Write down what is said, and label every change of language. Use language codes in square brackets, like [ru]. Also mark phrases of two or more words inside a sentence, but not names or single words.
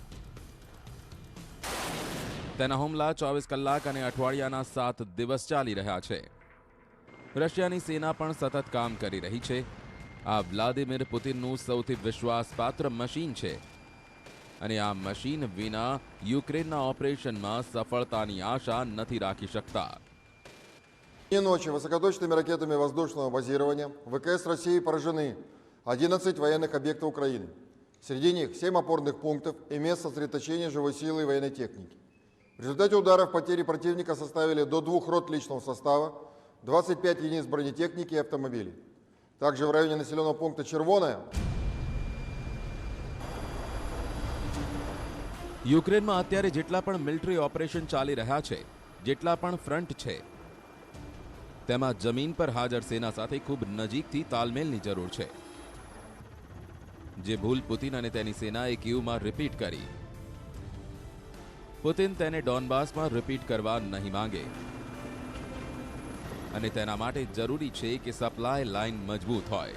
[gu] તેના હુમલા 24 કલાક અને અઠવાડિયાના 7 દિવસ ચાલી રહ્યા છે. રશિયાની સેના પણ સતત કામ કરી રહી છે. આ વ્લાદિમીર પુતિનનું સૌથી વિશ્વાસપાત્ર મશીન છે અને આ મશીન વિના યુક્રેનના ઓપરેશનમાં સફળતાની આશા નથી રાખી શકતા. [ru] Ночи высокоточными ракетами воздушного базирования ВКС России поражены 11 военных объектов Украины. Среди них 7 опорных пунктов и мест сосредоточения живой силы и военной техники. В результате ударов потери противника составили до 2 рот личного состава, 25 единиц бронетехники и автомобилей. Также в районе населенного пункта Червоная [gu] યુક્રેનમાં અત્યારે જેટલા પણ [en] military operation [gu] ચાલી રહ્યા છે, જેટલા પણ ફ્રન્ટ છે, તેમાં જમીન પર હાજર સેના સાથે ખૂબ નજીકથી તાલમેલની જરૂર છે. જે ભૂલ પુતિન અને તેની સેનાએ કીવમાં રિપીટ કરી, પુતિન તેને ડોનબાસમાં રિપીટ કરવા નહીં માંગે અને તેના માટે જરૂરી છે કે [en] supply line [gu] મજબૂત હોય.